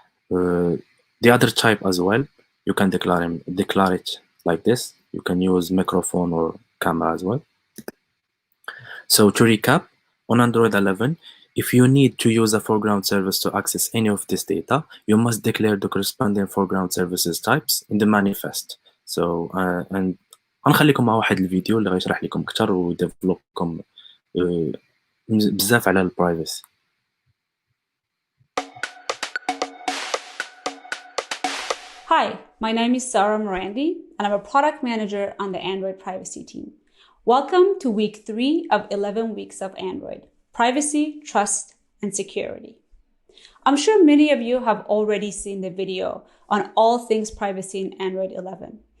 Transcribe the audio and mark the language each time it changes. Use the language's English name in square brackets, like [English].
[English] The other type as well, you can declare it like this. You can use microphone or camera as well. So to recap, on Android 11, if you need to use a foreground service to access any of this data, you must declare the corresponding foreground services types in the manifest. So and [Arabic] غنخليكم مع واحد الفيديو اللي غيشرح لكم اكثر ويديفلوب لكم بزاف على البرايفسي. [English] Hi, my name is Sarah Morandi, and I'm a product manager on the Android privacy team. Welcome to week 3 of 11 weeks of Android: privacy, trust, and security. I'm sure many of you have already seen the video on all things privacy in Android 11.